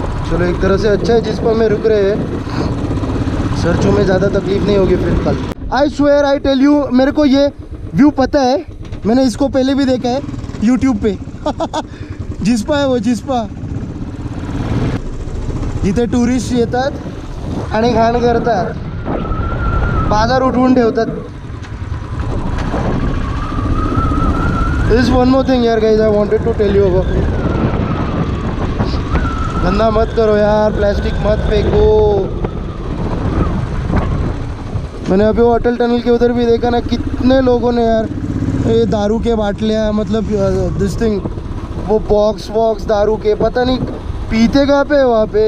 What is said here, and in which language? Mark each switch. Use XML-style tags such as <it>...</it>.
<hi>चलो एक तरह से अच्छा है जिस पर मैं रुक रहे हैं, सर्चों में ज़्यादा तकलीफ नहीं होगी फिर कल।</hi> <en>I swear I tell you,</en> <hi>मेरे को ये व्यू पता है, मैंने इसको पहले भी देखा है यूट्यूब पे। जिस्पा है वो, जिस्पा।</hi> <mr>इथे टुरिस्ट येतात आणि घाण करतात, बाजार उठवून ठेवतात।</mr> <en>This one more thing यार guys, I wanted to tell you about.</en> <hi>गंदा मत करो यार, प्लास्टिक मत फेंको। मैंने अभी वो अटल टनल के उधर भी देखा ना, कितने लोगों ने यार ये दारू के बाटलियाँ, मतलब</hi> <en>this thing,</en> <hi>वो बॉक्स दारू के, पता नहीं पीते कहाँ पे वहाँ पे।</hi>